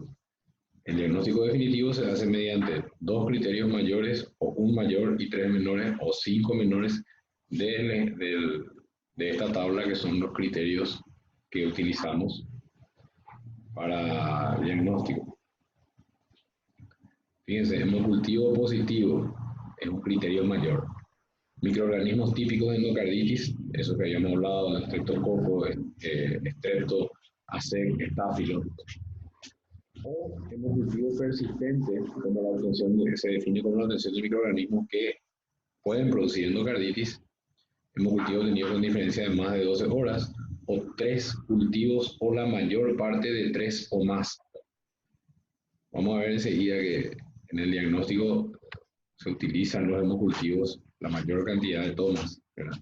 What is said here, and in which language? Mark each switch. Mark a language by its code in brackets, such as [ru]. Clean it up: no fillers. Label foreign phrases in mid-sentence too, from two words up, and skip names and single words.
[es] El diagnóstico definitivo se hace mediante 2 criterios mayores, o 1 mayor y 3 menores, o 5 menores de esta tabla, que son los criterios que utilizamos para diagnóstico. Fíjense, hemocultivo positivo es un criterio mayor. Microorganismos típicos de endocarditis, eso que habíamos hablado, estreptococo, estrepto, ASEC, estáfilo. O hemocultivo persistente, como la obtención se define como la obtención de microorganismos que pueden producir endocarditis. Hemocultivo tenido con diferencia de más de 12 horas, o 3 cultivos o la mayor parte de 3 o más. Vamos a ver enseguida que en el diagnóstico se utilizan los hemocultivos la mayor cantidad de tomas, ¿verdad?